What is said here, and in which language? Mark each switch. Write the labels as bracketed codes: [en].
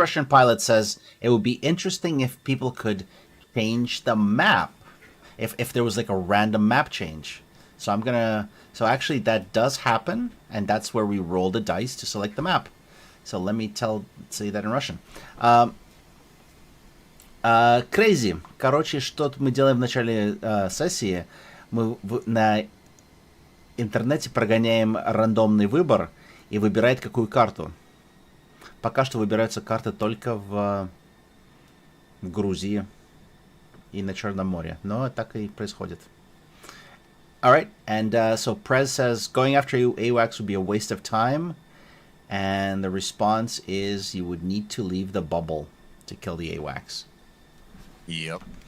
[en] Russian Pilot says it would be interesting if people could change the map, if there was like a random map change. So so actually that does happen, and that's where we roll the dice to select the map. So let me say that in Russian. Crazy. [ru] Короче, что мы делаем в начале сессии, мы на интернете прогоняем рандомный выбор и выбирает какую карту. Пока что выбираются карты только в Грузии и на Черном море. Но так и происходит. [en] Alright, and so Prez says, going after AWACS would be a waste of time. And the response is you would need to leave the bubble to kill the AWACS. Yep.